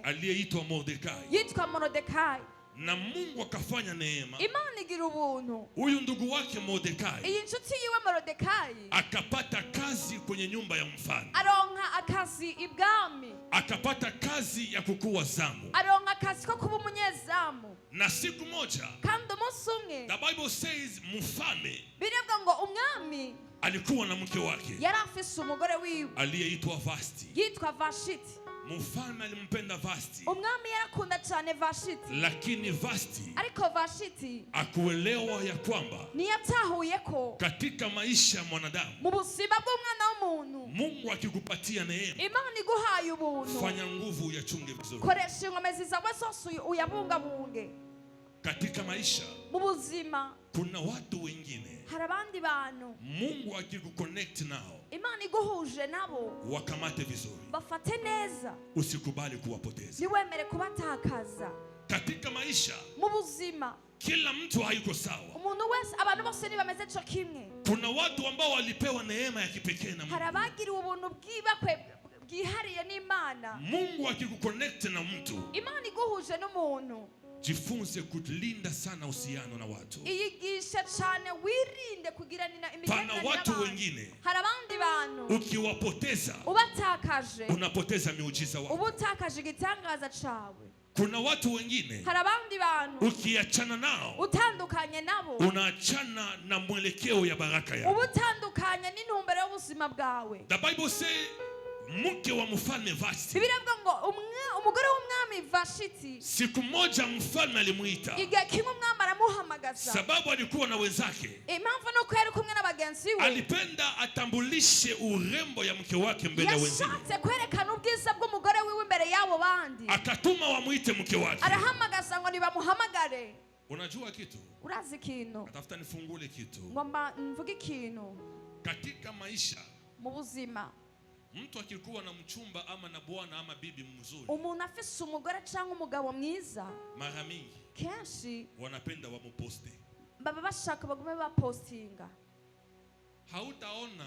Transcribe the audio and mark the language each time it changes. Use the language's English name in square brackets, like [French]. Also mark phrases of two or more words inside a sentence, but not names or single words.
[Swahili] aliyeitwa Mordekai. [Kinyarwanda] yitwa Mordekai. [Swahili] Na Mungu akafanya neema. [Kinyarwanda] Imana igira ubuntu. [Swahili] Huyu ndugu wake Mordekai [Kinyarwanda] Iyi nshuti yiwe Mordekai [Swahili] akapata kazi kwenye nyumba ya mfalme. [Kinyarwanda] aronka akazi ibwami. [Swahili] Akapata kazi ya kukuwa zamu. [Kinyarwanda] Aronka akazi ko kuba umunyezamu. [Swahili] Na siku moja [Kinyarwanda] Kandi umunsi umwe [English] the Bible says mfalme [Kinyarwanda] biribwa ngo umwami [Swahili] alikuwa na mke wake [Kinyarwanda] yari afise umugore wiwe [Swahili] aliyeitwa Vashti. [Kinyarwanda] yitwa Vashiti. [Swahili] Mfalme alimpenda Vashti, [Kinyarwanda] Umwami yarakunda cyane Vashiti. [Swahili] lakini Vashti [Kinyarwanda] Ariko Vashiti [Swahili] akuelewa ya kwamba [Kinyarwanda] ntiyatahuye ko [Swahili] katika maisha ya mwanadamu [Kinyarwanda] mu buzima bw'umwana w'umuntu [Swahili] Mungu akikupatia neema, [Kinyarwanda] Imana iguhaye ubuntu [Swahili] fanya nguvu uyachunge vizuri. [Kinyarwanda] koresha ingomezi zawe zose uyabungabunge. [Swahili] Katika maisha [Kinyarwanda] Mu buzima [Swahili] kuna watu wengine [Kinyarwanda] hari abandi bantu [Swahili] Mungu akikuconnect nao [Kinyarwanda] Imana iguhuje nabo [Swahili] wakamate vizuri, [Kinyarwanda] bafate neza, [Swahili] usikubali kuwapoteza. [Kinyarwanda] niwemere kubatakaza. [Swahili] Katika maisha [Kinyarwanda] Mu buzima [Swahili] kila mtu hayuko sawa. [Kinyarwanda] umuntu wese, abantu bose ntibameze cyo kimwe. [Swahili] Kuna watu ambao walipewa neema ya kipekee na [Kinyarwanda] Hari [Swahili] Mungu. [Kinyarwanda] abagiriwe ubuntu bwibakwe bwihariye n'Imana. [Swahili] Mungu akikuconnect na mtu, [Kinyarwanda] Imana iguhuje n'umuntu, [Swahili] jifunze kulinda sana uhusiano na watu. [Kinyarwanda] iyigisha cyane, wirinde kugirana [Swahili] Pana [Kinyarwanda] imigenderanire [Swahili] watu [Kinyarwanda] n'abantu. [Swahili] wengine [Kinyarwanda] Hari abandi bantu [Swahili] ukiwapoteza [Kinyarwanda] ubatakaje [Swahili] unapoteza miujiza wako. [Kinyarwanda] ubutakaje igitangaza cawe. [Swahili] Kuna watu wengine [Kinyarwanda] Hari abandi bantu [Swahili] ukiachana nao [Kinyarwanda] utandukanye nabo [Swahili] unaachana na mwelekeo ya baraka yako. [Kinyarwanda] ubutandukanye n'intumbero y'ubuzima bwawe. [English] The Bible say [Swahili] mke wa mfalme Vashti, [Kinyarwanda] Bibiliya ivuga ngo umugore w'umwami Vashiti, [Swahili] siku moja mfalme alimuita, [Kinyarwanda] igihe kimwe umwami aramuhamagaza. [Swahili] sababu alikuwa na wenzake. [Kinyarwanda] Impamvu ni uko yari kumwe n'abagenzi we, [Swahili] Alipenda atambulishe urembo ya mke wake mbele ya wenzake, [Kinyarwanda] yashatse kwerekana ubwiza bw'umugore wiwe imbere y'abo bandi. [Swahili] akatuma wamuite mke wake. [Kinyarwanda] Arahamagaza ngo nibamuhamagare. [Swahili] Unajua kitu, [Kinyarwanda] Urazi ikintu, [Swahili] atafuta nifungule kitu. [Kinyarwanda] ngomba mvuge ikintu. [Swahili] Katika maisha [Kinyarwanda] Mu buzima [Swahili] mtu akikuwa na mchumba ama na bwana ama bibi mzuri, [Kinyarwanda] umuntu afise umugore cyangwa umugabo mwiza, [Swahili] mara mingi [Kinyarwanda] kenshi [Swahili] wanapenda wamuposte. [Kinyarwanda] baba bashaka bagume bapostinga. [Swahili] Hautaona